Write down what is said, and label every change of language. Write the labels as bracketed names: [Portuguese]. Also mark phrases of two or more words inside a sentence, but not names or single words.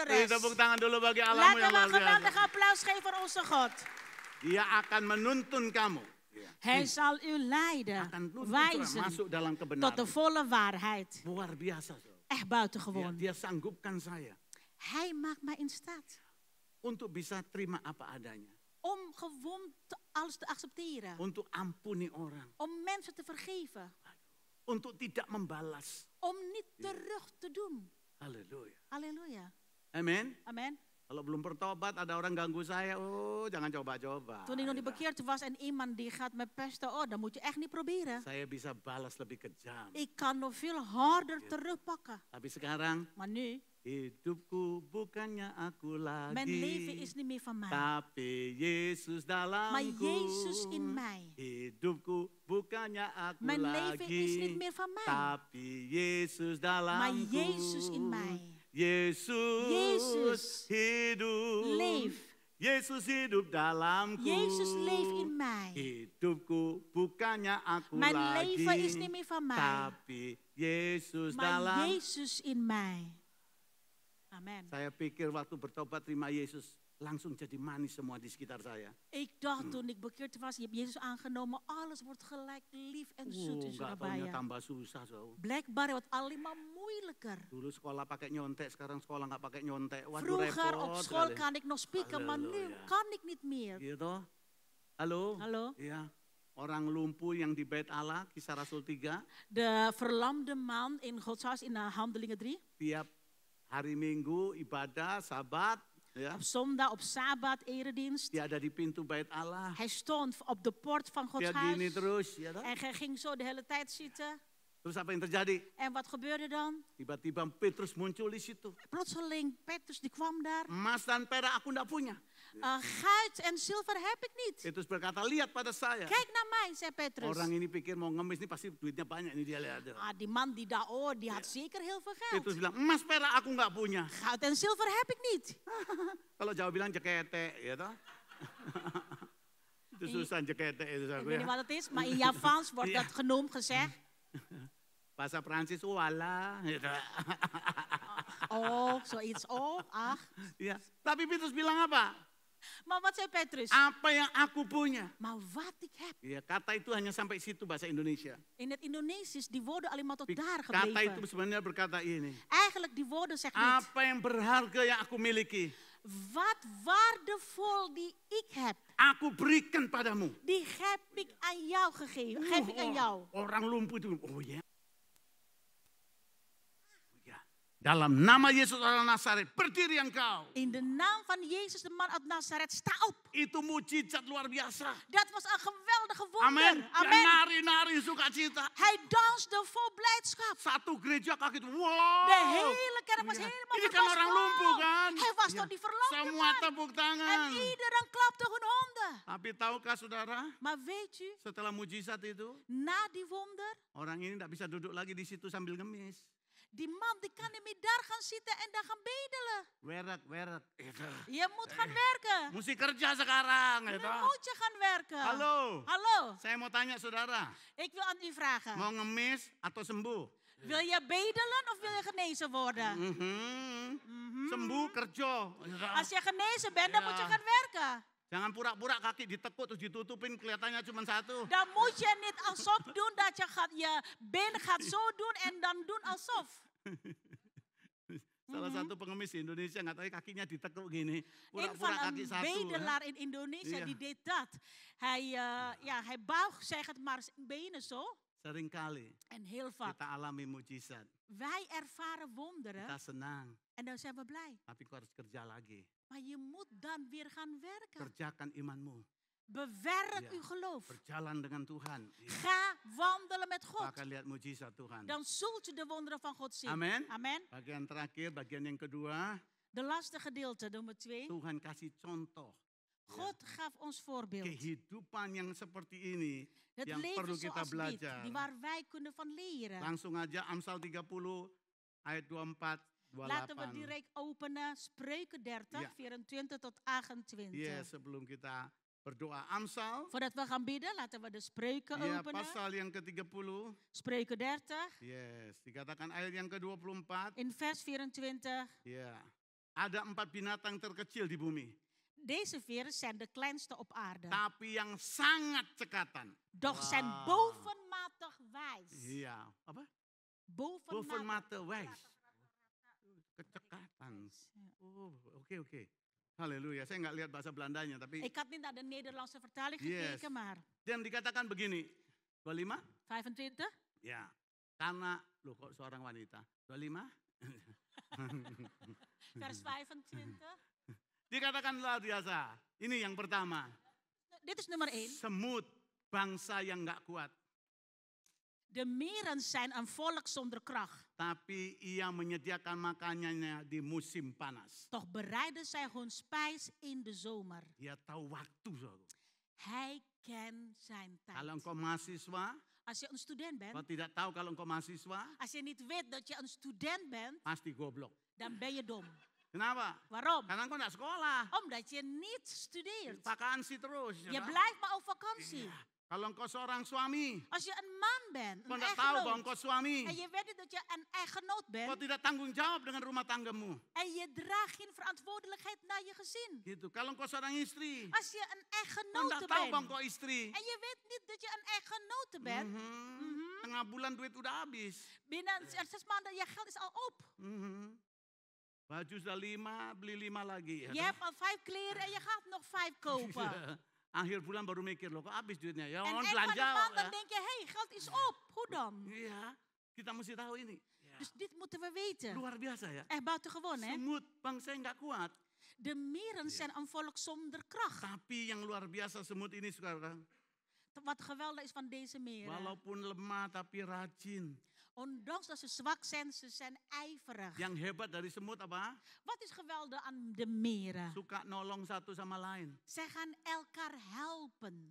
[Indonesian] Beri rest. tepuk tangan dulu bagi Allahmu [Dutch] Laten [Indonesian] yang [Dutch] we [Indonesian] luar [Dutch] een geweldig [Indonesian] biasa. [Dutch] applaus geven voor onze God. [Indonesian] Dia akan menuntun kamu. [Dutch] Hij zal u leiden, [Indonesian] Akan tuntun [Dutch] wijzen [Indonesian] masuk dalam [Dutch] tot de [Indonesian] kebenaran. [Dutch] volle waarheid. [Indonesian] Luar biasa. [Dutch] Zo. Echt Ya, buitengewoon. [Indonesian] dia sanggupkan saya [Dutch] Hij maakt mij in staat [Indonesian] untuk bisa terima apa adanya. [Dutch] om gewoon alles te accepteren. [Indonesian] Untuk ampuni orang. [Dutch] Om mensen te vergeven. [Indonesian] Untuk tidak membalas. [Dutch] Om niet terug te doen. [Indonesian] Haleluya. [Dutch] Halleluja. [Indonesian] Amin. [Dutch] Amen. [Indonesian] Kalau belum bertobat ada orang ganggu saya, oh jangan coba-coba. [Dutch] Toen ik nog niet bekeerd was en iemand die gaat me pesten, oh, dan moet je echt niet proberen. [Indonesian] Saya bisa balas lebih kejam. [Dutch] Ik kan nog veel harder terugpakken. [Indonesian] Tapi sekarang [Dutch] Maar nu, [Indonesian] hidupku bukannya aku lagi. [Dutch] mijn leven is niet meer van mij. [Indonesian] Tapi Yesus dalamku. [Dutch] Maar Jezus in mij. [Indonesian] Hidupku bukannya aku [Dutch] Mijn [Indonesian] lagi. [Dutch] leven is niet meer van mij. [Indonesian] Tapi Yesus dalamku. [Dutch] Maar Jezus in mij. [Indonesian] Yesus, [Dutch] Jezus [Indonesian] hidup. [Dutch] Leef. [Indonesian] Yesus hidup dalamku. [Dutch] Jezus leeft in mij. [Indonesian] Hidupku bukannya aku [Dutch] Mijn [Indonesian] lagi. [Dutch] leven is niet meer van mij. [Indonesian] Tapi Yesus [Dutch] Maar [Indonesian] dalam. [Dutch] Jezus in mij. Amen. [Indonesian] Saya pikir waktu bertobat terima Yesus langsung jadi manis semua di sekitar saya. [Dutch] Ik dacht toen ik bekeerd was, je hebt Jezus aangenomen, alles wordt gelijk lief en zoet in [Indonesian] Nggak taunya Surabaya. tambah susah. So. [Dutch] Blijkbaar wordt alleen maar moeilijker. [Indonesian] Dulu sekolah pakai nyontek, sekarang sekolah nggak pakai nyontek. Waduh [Dutch] Vroeger [Indonesian] repot [Dutch] op school [Indonesian] sekali. [Dutch] kan ik nog spieken, maar nu Halleluja. kan ik niet meer. [Indonesian] Gitu. Halo? [Dutch] Hallo? [Indonesian] Iya. Orang lumpuh yang di Bait Allah, Kisah Rasul 3, [Dutch] De verlamde man in Gods huis in Handelingen 3. [Indonesian] tiap hari Minggu ibadah, sabat, ya. [Dutch] Op zondag, op Sabbat, eredienst. [Indonesian] Dia ada di pintu Bait Allah. [Dutch] Hij stond op de poort van Gods [Indonesian] Dia gini [Dutch] huis. [Indonesian] terus, ya toh? [Dutch] En hij ging zo de hele tijd zitten. [Indonesian] Terus apa yang terjadi? [Dutch] En wat gebeurde dan? [Indonesian] Tiba-tiba Petrus muncul di situ. [Dutch] Plotseling, Petrus die kwam daar. [Indonesian] Emas dan perak aku enggak punya. [Dutch] Goud en zilver heb ik niet. [Indonesian] Petrus berkata, lihat pada saya. [Dutch] Kijk naar mij, zei Petrus. [Indonesian] Orang ini pikir mau ngemis, ini pasti duitnya banyak. Ini dia lihat. [Dutch] Die man die daar, oh, die had zeker heel veel [Indonesian] Petrus [Dutch] geld. [Indonesian] bilang, emas perak aku enggak punya. [Dutch] Goud en zilver heb ik niet. [Indonesian] Kalau Jawa bilang jekete, ya toh? Itu susah jekete itu [Dutch] Ik [Indonesian] aku [Dutch] weet [Indonesian] ya. [Dutch] niet wat het is, maar in Javans wordt Ja. dat genoemd, gezegd. [Indonesian] Bahasa Prancis, wala. Gitu. [Dutch] Oh, zoiets. Oh, ach. [Indonesian] Ya. Tapi Petrus bilang apa? [Dutch] Maar wat zei Petrus? [Indonesian] Apa yang aku punya. [Dutch] Maar wat ik heb. [Indonesian] Ya, kata itu hanya sampai situ bahasa Indonesia. [Dutch] In het Indonesisch, die woorden alleen maar tot daar [Indonesian] Kata itu [Dutch] gebleven. [Indonesian] sebenarnya berkata ini. [Dutch] Eigenlijk, die woorden zeggen niet. [Indonesian] Apa yang berharga yang aku miliki, [Dutch] Wat waardevol die ik heb, [Indonesian] aku berikan padamu. [Dutch] die heb ik aan jou gegeven. Geef ik aan jou. [Indonesian] Orang lumpuh itu, oh ya. Ya, Dalam nama Yesus orang Nazaret, berdiri engkau. [Dutch] In de naam van Jezus, de man uit Nazareth, sta op. [Indonesian] Itu mujizat luar biasa. [Dutch] Dat was een geweldige [Indonesian] Amin. [Dutch] wonder. [Indonesian] Dia [Dutch] Amen. [Indonesian] nari-nari sukacita. [Dutch] Hij danste vol blijdschap. [Indonesian] Satu gereja kaget. [Dutch] De Wow. hele kerk was [Indonesian] Iya. [Dutch] helemaal [Indonesian] Ini kan [Dutch] verbaasd. [Indonesian] orang lumpuh kan? [Dutch] Hij was [Indonesian] Iya. [Dutch] toch die verlamde [Indonesian] Semua [Dutch] man. [Indonesian] tepuk [Dutch] En [Indonesian] tangan. [Dutch] iedereen klapte hun handen. [Indonesian] Tapi tahukah saudara, [Dutch] Maar weet u, [Indonesian] setelah mujizat itu, [Dutch] na die wonder, [Indonesian] orang ini tidak bisa duduk lagi di situ sambil ngemis. [Dutch] die man die kan niet meer daar gaan zitten en daar gaan bedelen. Werk. Je moet gaan werken. [Indonesian] Mesti kerja sekarang. [Dutch] Nu [Indonesian] Gitu. [Dutch] moet je gaan werken. [Indonesian] Halo, [Dutch] Hallo, [Indonesian] saya mau tanya saudara, [Dutch] ik wil aan u vragen. [Indonesian] mau ngemis atau sembuh? [Dutch] Wil je bedelen of wil je genezen worden? [Indonesian] Sembuh kerja. [Dutch] Als je genezen bent, dan Ja. moet je gaan werken. [Indonesian] Jangan pura-pura kaki ditekuk terus ditutupin kelihatannya cuma satu. [Dutch] Dan moet je niet alsof doen dat je been gaat zo doen en dan doen alsof. [Indonesian] Salah satu pengemis di Indonesia nggak tahu kakinya ditekuk gini, [Dutch] Een van [Indonesian] pura-pura kaki [Dutch] een [Indonesian] satu. [Dutch] bedelaar in Indonesië Ja. die deed dat. Hij buigt, zeg het maar, zijn benen zo. [Indonesian] Seringkali [Dutch] En heel vaak. [Indonesian] kita alami mujizat, [Dutch] Wij ervaren wonderen [Indonesian] kita senang, [Dutch] en dan zijn we blij. [Indonesian] tapi kau harus kerja lagi. [Dutch] Maar je moet dan weer gaan werken. [Indonesian] Kerjakan imanmu, [Dutch] Bewerk Ja. uw geloof. [Indonesian] berjalan dengan Tuhan. Iya. [Dutch] Ga wandelen met [Indonesian] Kau [Dutch] God. [Indonesian] akan lihat mujizat Tuhan. [Dutch] Dan zult u de wonderen van God zien. [Indonesian] Amen. [Dutch] Amen. [Indonesian] Bagian terakhir, bagian yang kedua, [Dutch] De laatste gedeelte, nummer 2. [Indonesian] Tuhan kasih contoh. [Dutch] God gaf ons voorbeeld. [Indonesian] Kehidupan yang seperti ini [Dutch] Het [Indonesian] yang perlu [Dutch] leven [Indonesian] kita [Dutch] zoals dit, [Indonesian] belajar. [Dutch] die waar wij kunnen van leren. [Indonesian] Langsung aja Amsal 30 ayat 24, [Dutch] Laten we [Indonesian] 28. [Dutch] direct openen. Spreuken 30, Ja. 24 tot 28. [Indonesian] Iya, sebelum kita berdoa Amsal, [Dutch] Voordat we gaan bidden, laten we de spreuken [Indonesian] ya [Dutch] openen. [Indonesian] pasal yang ke-30. [Dutch] Spreuken 30, [Indonesian] Yes, dikatakan ayat yang ke-24. [Dutch] in vers 24. [Indonesian] Ya. Ada 4 binatang terkecil di bumi, [Dutch] Deze veren zijn de kleinste op aarde. [Indonesian] tapi yang sangat cekatan. [Dutch] Doch zijn Wauw. bovenmatig wijs. [Indonesian] Iya, apa? [Dutch] Bovenmatig. Bovenmata wijs. [Indonesian] Kecekatan. Oh, oke. Haleluya. Saya nggak lihat bahasa Belandanya, tapi [Dutch] Ik had niet naar de Nederlandse vertaling Yes. gekeken, maar [Indonesian] dan dikatakan begini. 25? 25. Ya. Karena, loh kok seorang wanita? 25? [Dutch] Vers 25. [Indonesian] Dikatakan luar biasa. Ini yang pertama. [Dutch] Dit is nummer 1. [Indonesian] Semut, bangsa yang nggak kuat. [Dutch] De mieren zijn een volk zonder kracht. [Indonesian] Tapi ia menyediakan makanannya di musim panas. [Dutch] Toch bereiden zij hun spijs in de zomer. [Indonesian] Dia tahu waktu. Saudara. [Dutch] Hij kent zijn tijd. [Indonesian] Kalau engkau mahasiswa, [Dutch] Als je een student [Indonesian] kau [Dutch] bent, [Indonesian] tidak tahu kalau engkau mahasiswa, [Dutch] als je niet weet dat je een student bent, [Indonesian] pasti goblok. [Dutch] dan ben je dom. [Indonesian] Kenapa? [Dutch] Waarom? [Indonesian] Karena engkau nggak sekolah. [Dutch] Omdat je niet studeert. [Indonesian] Vakansi terus. [Dutch] Je [Indonesian] saudara. [Dutch] blijft maar op vakantie. [Indonesian] Iya. Kalau engkau seorang suami, [Dutch] Als je een man bent, [Indonesian] kau [Dutch] een [Indonesian] tidak tahu bahwa [Dutch] echtgenoot, [Indonesian] engkau suami. [Dutch] en je weet niet dat je een echtgenoot [Indonesian] Kau [Dutch] bent, [Indonesian] tidak tanggung jawab dengan rumah tanggamu. [Dutch] en je draagt geen verantwoordelijkheid naar je gezin. [Indonesian] Gitu. Kalau engkau seorang istri, [Dutch] Als je een [Indonesian] kau [Dutch] echtgenote [Indonesian] tidak tahu bahwa [Dutch] bent, [Indonesian] engkau istri. [Dutch] en je weet niet dat je een echtgenote bent, [Indonesian] Tengah bulan duit udah habis. [Dutch] binnen 6 maanden, je geld is al op. [Indonesian] Baju sudah 5, beli 5 lagi. Ya, [Dutch] Je hebt al 5 kleren en je gaat nog 5 kopen. [Indonesian] Iya. Akhir bulan baru mikir, loh kok habis duitnya. Ya, [Dutch] En [Indonesian] orang [Dutch] eind van de [Indonesian] belanja. [Dutch] maand dan [Indonesian] Ya. [Dutch] denk je, hé, geld is op. Hoe dan? [Indonesian] Iya, kita mesti tahu ini. Ya. [Dutch] Dus dit moeten we weten. [Indonesian] Luar biasa ya. [Dutch] Echt buitengewoon, hè? [Indonesian] Semut bangsa yang nggak kuat. [Dutch] De mieren zijn een volk zonder kracht. [Indonesian] Tapi yang luar biasa semut ini sekarang. [Dutch] Wat geweldig is van deze mieren. [Indonesian] Walaupun lemah tapi rajin. [Dutch] Ondanks dat ze zwak zijn, ze zijn ijverig. [Indonesian] Yang hebat dari semut apa? [Dutch] Wat is geweldig aan de mieren? [Indonesian] Suka nolong satu sama lain. [Dutch] Zij gaan elkaar helpen.